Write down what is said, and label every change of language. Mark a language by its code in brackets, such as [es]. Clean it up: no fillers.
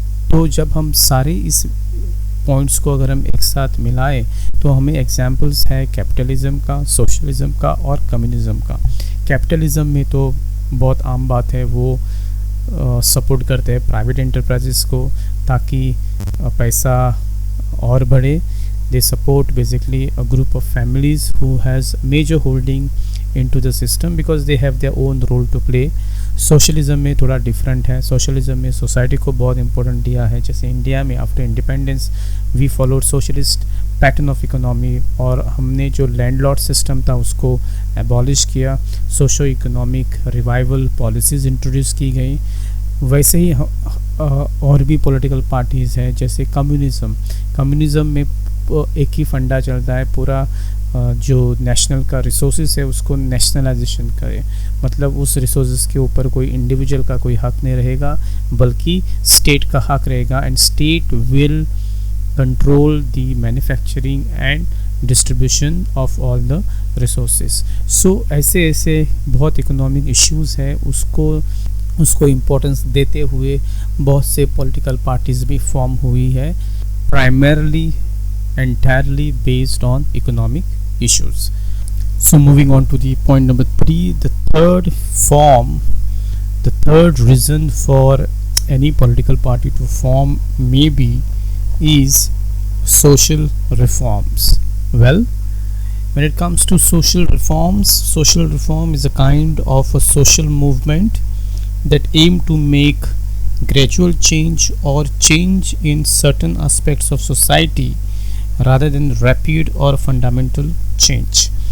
[hi] तो जब हम सारे इस पॉइंट्स को अगर हम एक साथ मिलाएं तो हमें एग्जांपल्स है कैपिटलिज्म का, सोशलिज्म का और कम्युनिज्म का. कैपिटलिज्म में तो बहुत आम बात है, वो सपोर्ट करते हैं प्राइवेट एंटरप्राइजेस को ताकि पैसा और बढ़े. [en] They support basically a group of families who has major holding into the system because they have their own role to play. [hi] Socialism में थोड़ा डिफरेंट है. सोशलिज़म में सोसाइटी को बहुत इंपॉर्टेंट दिया है. जैसे इंडिया में [en] after independence we followed socialist pattern of economy, [hi] और हमने जो लैंडलॉर्ड सिस्टम था उसको एबॉलिश किया. Socio economic revival policies introduce की गई. वैसे ही और भी पॉलिटिकल पार्टीज़ हैं जैसे कम्युनिज़म. कम्युनिज़म में एक ही फंडा चलता है, पूरा जो नेशनल का रिसोर्सेज है उसको नेशनलाइजेशन करे, मतलब उस रिसोर्सेज के ऊपर कोई इंडिविजुअल का कोई हक नहीं रहेगा बल्कि स्टेट का हक रहेगा, [en] And state will control the manufacturing and distribution of all the resources. [hi] सो ऐसे ऐसे बहुत इकोनॉमिक इश्यूज़ है उसको इम्पोर्टेंस देते हुए बहुत से पॉलिटिकल पार्टीज़ भी फॉर्म हुई है, [en] Primarily entirely based on economic issues. So moving on to the point number 3, the third reason for any political party to form maybe is social reforms. Well, when it comes to social reform is a kind of a social movement that aim to make gradual change or change in certain aspects of society rather than rapid or fundamental change.